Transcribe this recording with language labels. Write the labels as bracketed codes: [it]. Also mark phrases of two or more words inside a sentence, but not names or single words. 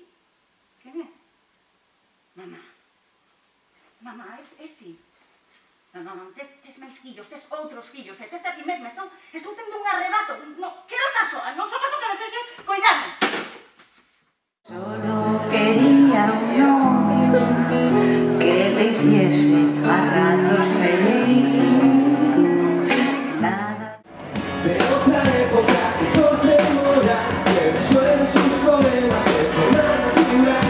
[gl] Quen é? Mamá. Mamá, es ti? Non, tes máis fillos, tes outros fillos, tes a ti mesma, estou tendo un arrebato, non, quero estar soa, non soporto que desexes coidarme. [es] Solo quería un novio que le hiciese a ratos feliz. Nada. De otra época y corte moral, que resuelve sus problemas de forma natural.